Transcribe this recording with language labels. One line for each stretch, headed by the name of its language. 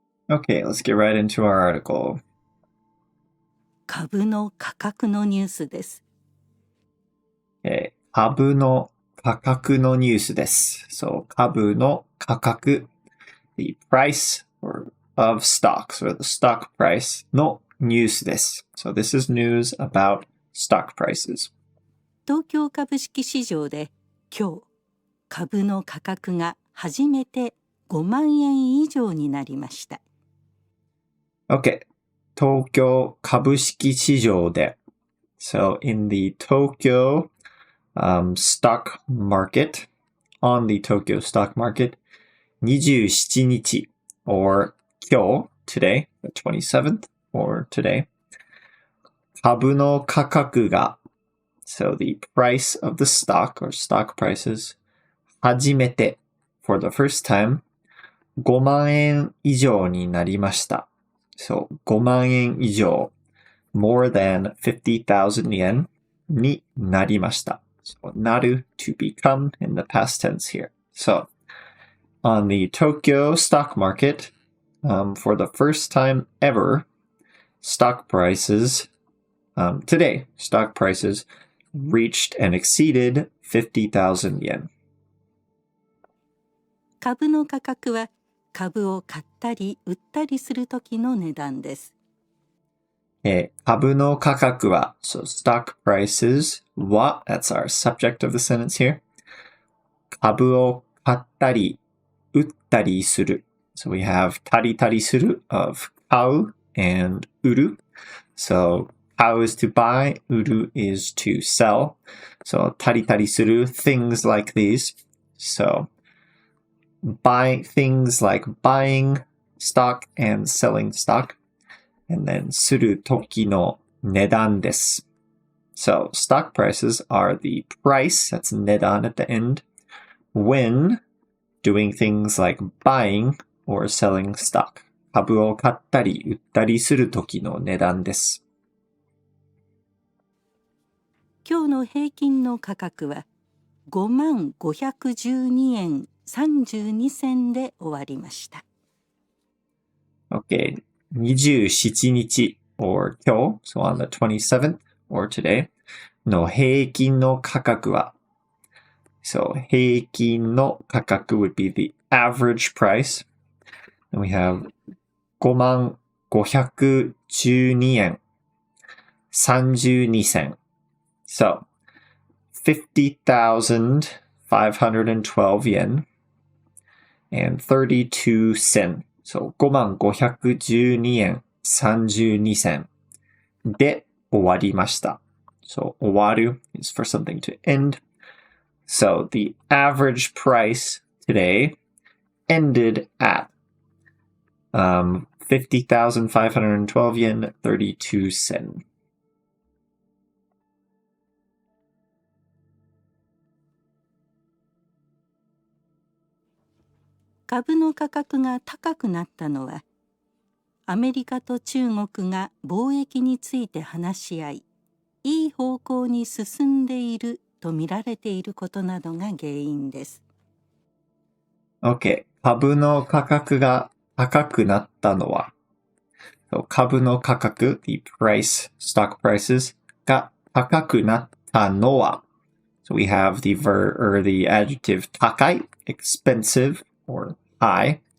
English: Okay, let's get right into our article.
Japanese: 株の価格のニュースです。株の価格のニュースです。
English: So,
Japanese: 株の価格
English: the price of stocks or the stock price
Japanese: のニュースです。
English: So, this is news about stock prices.
Japanese: 東京株式市場で今日、株の価格が初めて5万円以上になりました。
English: Okay.
Japanese: 東京株式市場で
English: So in the Tokyo stock market, on the Tokyo stock market, 27日 or 今日 today, the 27th or today,
Japanese: 株の価格が
English: So the price of the stock or stock prices 初めて for the first time,
Japanese: 5万円以上になりました。
English: So,
Japanese: 5万円以上、
English: more than 50,000 yen
Japanese: になりました。
English: So, なる to become in the past tense here. So, on the Tokyo stock market, for the first time ever, stock prices, today, stock prices reached and exceeded 50,000 yen.
Japanese: 株の価格は株を買ったり売ったりする時の値段です。株の価格は、
English: so stock prices は、that's our subject of the sentence here.
Japanese: 株を買ったり売ったりする。
English: So we have
Japanese: たりたりする
English: of 買う and 売る。 So 買う is to buy, 売る is to sell. So たりたりする things like these. So buy things like buying stock and selling stock. And then
Japanese: する時の値段です。
English: So stock prices are the price, that's 値段 at the end, when doing things like buying or selling stock.
Japanese: 株を買ったり売ったりする時の値段です。今日の平均の価格は5512円32銭で終わりました。
English: Okay, 27日 or 今日, so on the 27th or today
Japanese: の平均の価格は
English: So
Japanese: 平均の価格
English: would be the average price. And we have 5512円32銭 So 50,512 yen and 32 sen.
Japanese: So 5512円32銭で終わりました。
English: So 終わる is for something to end. So the average price today ended at 50,512 yen 32 sen.
Japanese: 株の価格が高くなったのはアメリカと中国が貿易について話し合いいい方向に進んでいると見られていることなどが原因です。
English: Okay.
Japanese: 株の価格が高くなったのは、
English: so, 株の価格 the price, stock prices
Japanese: が高くなったのは
English: so we have the verb or the adjective 高い expensive or high.